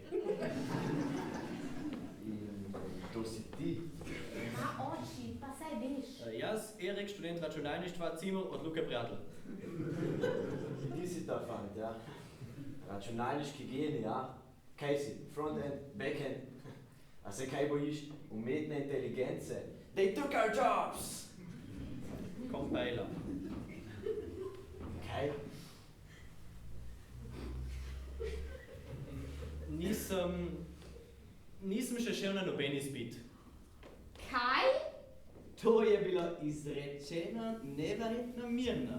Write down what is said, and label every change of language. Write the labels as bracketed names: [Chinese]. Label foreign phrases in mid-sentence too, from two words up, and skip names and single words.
[Slovenian] In to si ti. Ma oči, pa saj veš. Jaz, Erik, študent računalništva, Cimel od Luke Prijatelj. Ti si ta fant, ja? Računalniški genij, ja? Kaj si? [English] Front-end, back-end? [Slovenian] A se kaj bojiš? Umetne inteligence? [English] They took our jobs! Compiler. [Slovenian] Kaj? Nisem še šel na noben izpit. Kaj? To je bilo izrečeno neverjetno mirno.